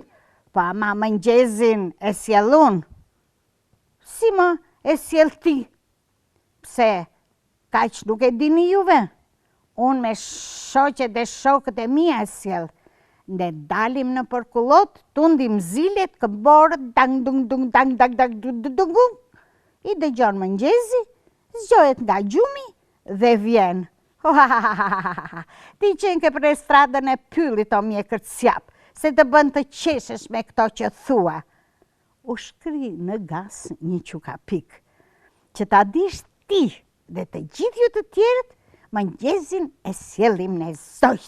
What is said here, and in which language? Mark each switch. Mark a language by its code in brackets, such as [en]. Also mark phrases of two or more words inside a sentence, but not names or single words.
[sq] Po ama mëngjezin e sjellun. Si më e sjell ti? Pse, kaq nuk e dini juve? Unë me shoqet dhe shokët e mia e sjell. Ne dalim në përkullot, tundim zilet, këmborët, dang dung dung dang dang dang dung dung dung. I dëgjon mëngjezi, zgjohet nga gjumi dhe vjen. Ti qenë ke për stradën e pyllit o mjekër sjap, se të bën të qeshesh me këto që thua. U shkri në gas një qukapik, që ta dish ti dhe të gjithë ju të tjerët, mëngjezin e sjellim ne zojt.